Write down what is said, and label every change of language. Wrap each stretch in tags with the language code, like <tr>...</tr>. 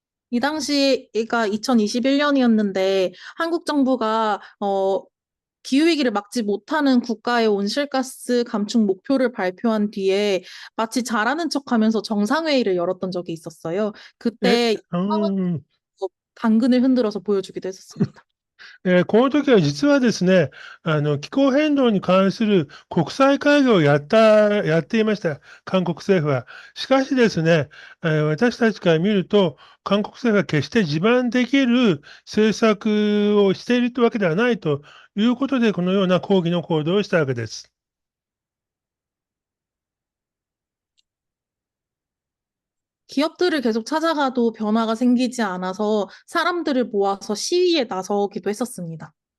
<ko>이 당시가 2021년이었는데 한국 정부가 기후위기를 막지 못하는 국가의 온실가스 감축 목표를 발표한 뒤에 마치 잘하는 척하면서 정상회의를 열었던 적이 있었어요. え、 그때 うん。 당근을 흔들어서 보여주기도 했었습니다.</ko> <ja>この時は実はですね、気候変動に関する国際会議をやっていました、韓国政府は。しかしですね、私たちから見ると、韓国政府は決して地盤できる政策をしているというわけではないということで、このような抗議の行動をしたわけです。</ja> <ko>기업들을 계속 찾아가도 변화가 생기지 않아서 사람들을 모아서 시위에 나서기도 했었습니다.</ko>